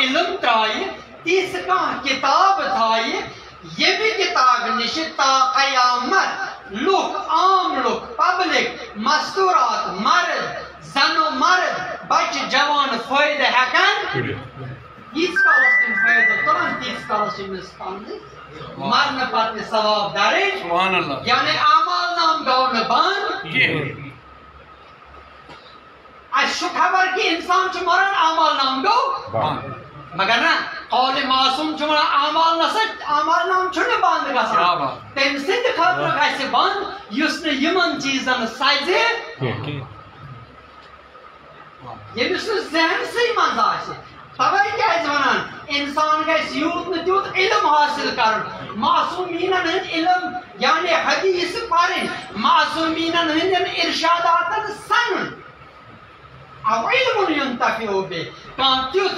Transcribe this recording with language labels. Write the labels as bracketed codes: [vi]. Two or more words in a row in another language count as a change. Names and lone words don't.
[ks] علم ترٛایہِ تِژھ کانٛہہ کتاب تھایہِ ییٚمہِ کتابہِ نِش تا قیامت لُکھ عام لُکھ پبلک مستورات مرد زن و مرد بچہ جوان فائدہ ہیکان ییتس کالس تم فائدہ تلان تیتس کالس امس پنہ مرن پتہ ثواب درج یعنی اعمال نام گو نہ بند اس خبر کہ انسان مران اعمال نام گو مگر نا قول معصوم ونان اعمال نام چھُنہٕ بند گژھان تٔمۍ سٕنٛدِ خٲطرٕ گژھِ بند یُس نہٕ یِمن چیٖزن سزِ ییٚمِس نہٕ ذہنسٕے منٛز آسہِ توے کیازِ ونان انسان گژھِ یوٗت نہٕ تیوٗت علم حٲصِل کرُن معصومیٖنن ہٕنٛدۍ علم یعنی حدیث پرٕنۍ معصومیٖنن ہٕنٛدٮ۪ن ارشاداتن سنُن [ar] او علم ینتفع بہ [ks] کانٛہہ تیُتھ